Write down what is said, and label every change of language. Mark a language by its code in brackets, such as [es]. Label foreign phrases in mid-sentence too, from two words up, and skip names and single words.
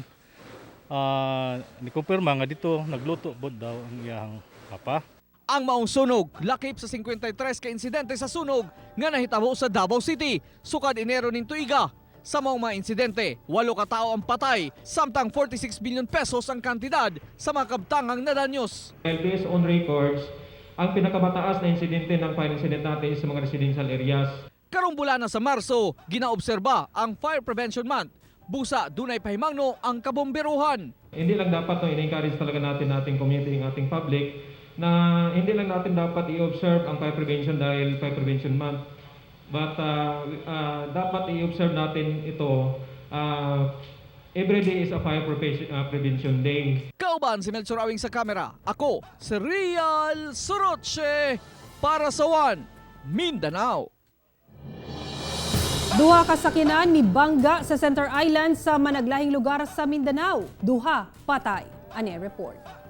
[ceb] Ni kumpirma nga dito nagluto bod daw ang iyang papa. Ang maong sunog lakip sa 53 ka insidente sa sunog nga nahitabo sa Davao City sukad Enero ning tuiga. Sa maong mga insidente, 8 ka tao ang patay, samtang 46 billion pesos ang kantidad sa mga kabtangang nadanyos. [en] Based on records, [tl] ang pinakamataas na insidente ng [en] fire incident [tl] natin is sa mga [en] residential areas. [ceb] Karong bulan na sa Marso, ginaobserba ang Fire Prevention Month. Busa, dunay pahimangno ang kabomberuhan. [tl] Hindi lang dapat i-encourage talaga natin ating community, ang ating public, na hindi lang natin dapat i-observe ang [en] fire prevention [tl] dahil Fire Prevention Month. But dapat i-observe natin ito, [en] every day is a fire prevention day. [ceb] Kauban si Melchor Awing sa kamera. Ako, si Real Soroche para sa One Mindanao. Duha ka sakinan mibangga sa Center Island sa managlahing lugar sa Mindanao. Duha patay. Ani report.